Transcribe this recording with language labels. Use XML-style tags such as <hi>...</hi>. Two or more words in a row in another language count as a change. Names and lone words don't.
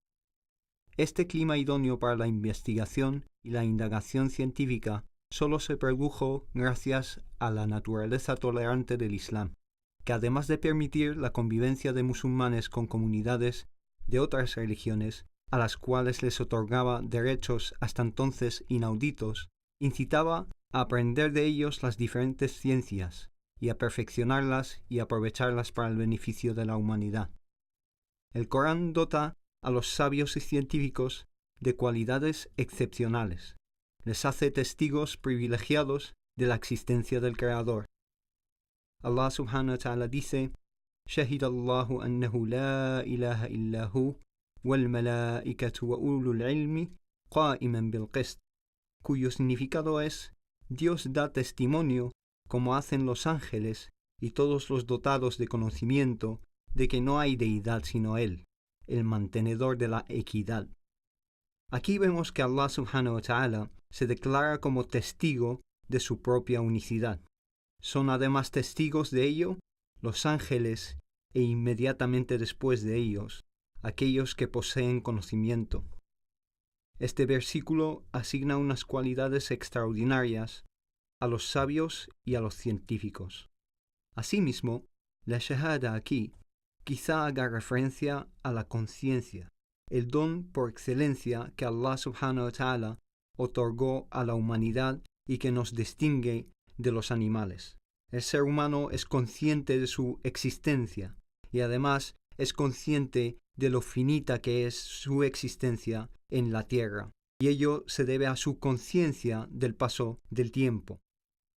<es>Este clima idóneo para la investigación y la indagación científica solo se produjo gracias a la naturaleza tolerante del Islam, que además de permitir la convivencia de musulmanes con comunidades de otras religiones, a las cuales les otorgaba derechos hasta entonces inauditos, incitaba a aprender de ellos las diferentes ciencias y a perfeccionarlas y aprovecharlas para el beneficio de la humanidad. El Corán dota a los sabios y científicos de cualidades excepcionales. Les hace testigos privilegiados de la existencia del Creador.</es> <ar>الله سبحانه وتعالى dice: شهد الله أنه لا إله إلا هو والملائكة وأولو العلم قائما بالقسط,</ar> <es>cuyo significado es: Dios da testimonio, como hacen los ángeles y todos los dotados de conocimiento, de que no hay deidad sino Él, el mantenedor de la equidad. Aquí vemos que</es> <ar>الله سبحانه وتعالى</ar> <es>se declara como testigo de su propia unicidad. Son además testigos de ello los ángeles e inmediatamente después de ellos, aquellos que poseen conocimiento. Este versículo asigna unas cualidades extraordinarias a los sabios y a los científicos. Asimismo, la shahada aquí quizá haga referencia a la conciencia, el don por excelencia que</es> <ar>الله سبحانه وتعالى</ar> <es>otorgó a la humanidad y que nos distingue de los animales. El ser humano es consciente de su existencia y además es consciente de lo finita que es su existencia en la tierra, y ello se debe a su conciencia del paso del tiempo.</es>